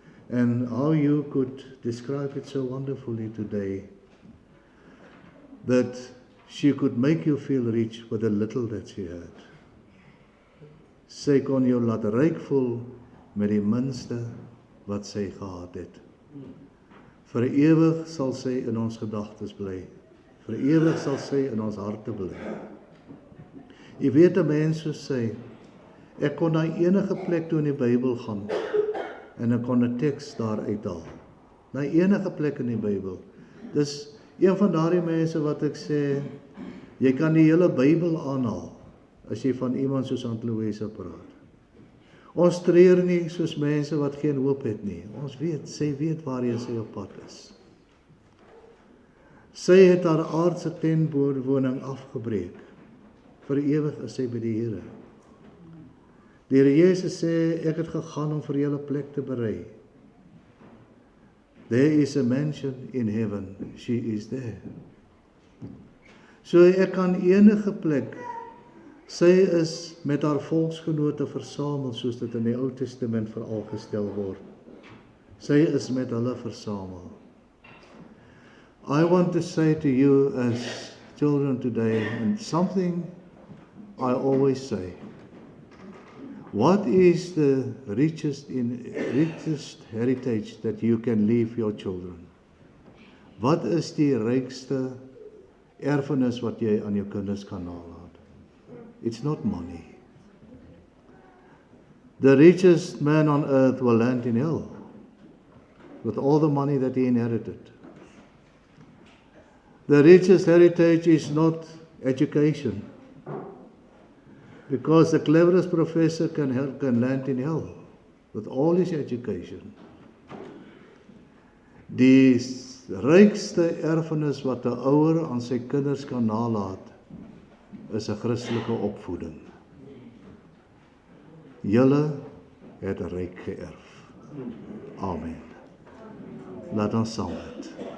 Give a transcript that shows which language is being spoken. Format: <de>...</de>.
<en>And how you could describe it so wonderfully today, that she could make you feel rich with the little that she had.</en> <af>Sy kon jou laat ryk voel met die minste wat sy gehad het. Vir ewig sal sy in ons gedagtes bly. Vir ewig sal sy in ons harte bly. Jy weet 'n mens soos sy, ek kon na enige plek toe in die Bybel gaan en ek kon 'n teks daar uithaal. Na enige plek in die Bybel. Dis een van daardie mense wat ek sê, jy kan die hele Bybel aanhaal as jy van iemand soos Aunt Louisa praat. Ons treur nie soos mense wat geen hoop het nie. Ons weet, sy weet waarheen sy op pad is. Sy het haar aardse tentwoning afgebreek. Vir ewig is sy by die Here. Die Here Jesus sê, ek het gegaan om vir julle plek te berei.</af> <en>There is a mansion in heaven, she is there.</en> <af>So ek kan enige plek, sy is met haar volksgenote versamel, soos dit in die Ou Testament veral gestel word. Sy is met hulle versamel.</af> <en>I want to say to you as children today, and something I always say, what is the richest heritage that you can leave your children?</en> <af>Wat is die rykste erfenis wat jy aan jou kinders kan nalaat?</af> <en>It's not money. The richest man on earth will land in hell with all the money that he inherited. The richest heritage is not education, because the cleverest professor can land in hell with all his education.</en> <af>Die rykste erfenis wat 'n ouer aan sy kinders kan nalaat, is 'n Christelike opvoeding. Julle het ryk geërf. Amen. Laat ons saam bid.</af>